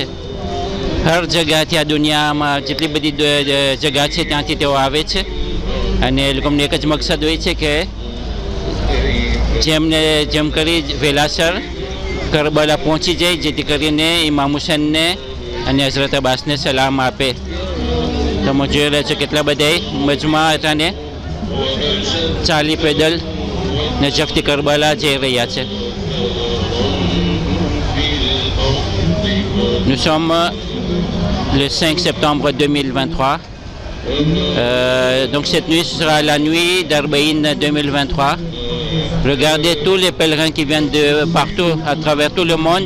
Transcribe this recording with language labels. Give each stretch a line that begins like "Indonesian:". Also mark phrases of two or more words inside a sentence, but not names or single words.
Gujarati: હર જગ્યાથી આ દુનિયામાં જેટલી બધી જગ્યા છે ત્યાંથી તેઓ આવે છે અને એ લોકોને એક જ મકસદ હોય છે કે જેમ કરી વેલાસર કરબલા પહોંચી જાય જેથી કરીને ઇમામ હુસૈનને અને હઝરત અબ્બાસને સલામ આપે. તમે જોઈ રહ્યા છો કેટલા બધા મજમા હતા ને ચાલી પેદલ નજફથી કરબલા જઈ રહ્યા છે.
French: Nous sommes le 5 septembre 2023. Donc cette nuit sera la nuit d'Arbaïn 2023. Regardez tous les pèlerins qui viennent de partout, à travers tout le monde.